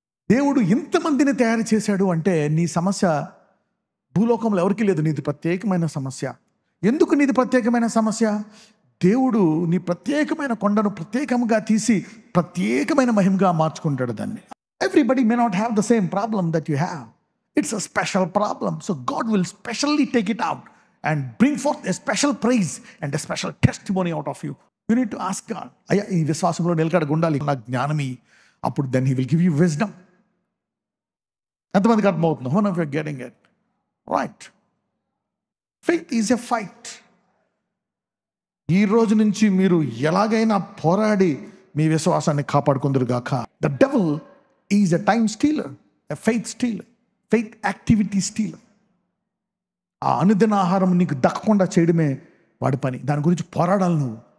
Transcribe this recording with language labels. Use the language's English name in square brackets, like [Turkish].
[Telugu] దేవుడు ఇంతమందిని తయారు చేశాడు అంటే నీ సమస్య భూలోకంలో ఎవరికి లేదు, నీది ప్రత్యేకమైన సమస్య. ఎందుకు నీది ప్రత్యేకమైన సమస్య? దేవుడు నీ ప్రత్యేకమైన కొండను ప్రత్యేకంగా తీసి ప్రత్యేకమైన మహిమగా మార్చుకుంటాడు దాన్ని. [English] Everybody may not have the same problem that you have. It's a special problem. So God will specially take it out and bring forth a special praise and a special testimony out of you. You need to ask God, [Telugu] అయ్యా ఈ విశ్వాసంలో నిలకడగా ఉండాలి, నాకు జ్ఞానమి. [English] అప్పుడు then He will give you wisdom. [Telugu] ఎంతమందికి అర్థమవుతుంది? [English] How many of you are getting it? Right. Faith is a fight. [Telugu] ఈ రోజు నుంచి మీరు ఎలాగైనా పోరాడి మీ విశ్వాసాన్ని కాపాడుకుందరుగాక. [English] The devil is a time stealer, a faith stealer, faith activity stealer. [Telugu] ఆ అనుదిన ఆహారం నీకు దక్కకుండా చేయడమే వాడి పని. దాని గురించి పోరాడాలి నువ్వు.